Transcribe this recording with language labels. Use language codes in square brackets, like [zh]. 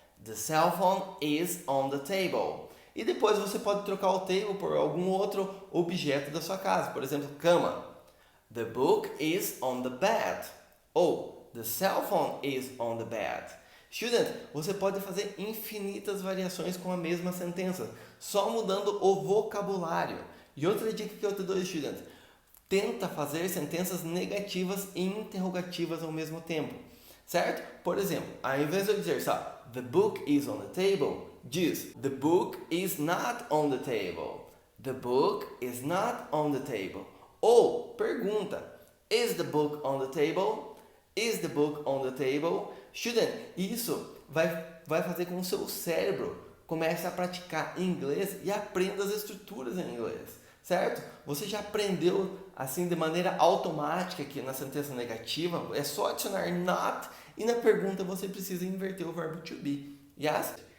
[en] The cell phone is on the table. [pt] E depois você pode trocar o table por algum outro objeto da sua casa, por exemplo, cama. [en] The book is on the bed. Ou the cell phone is on the bed. [pt] Student, você pode fazer infinitas variações com a mesma sentença, só mudando o vocabulário. E outra dica que eu te dou, student, tenta fazer sentenças negativas e interrogativas ao mesmo tempo, certo? Por exemplo, ao invés de eu dizer só, [en] the book is on the table, [pt] diz, [en] the book is not on the table. The book is not on the table. [pt] Ou pergunta, [en] is the book on the table? Is the book on the table? [pt] Student, isso vai fazer com que o seu cérebro comece a praticar inglês e aprenda as estruturas em inglês, certo? Você já aprendeu assim de maneira automática aqui na sentença negativa, é só adicionar not e na pergunta você precisa inverter o verbo to be. Yes?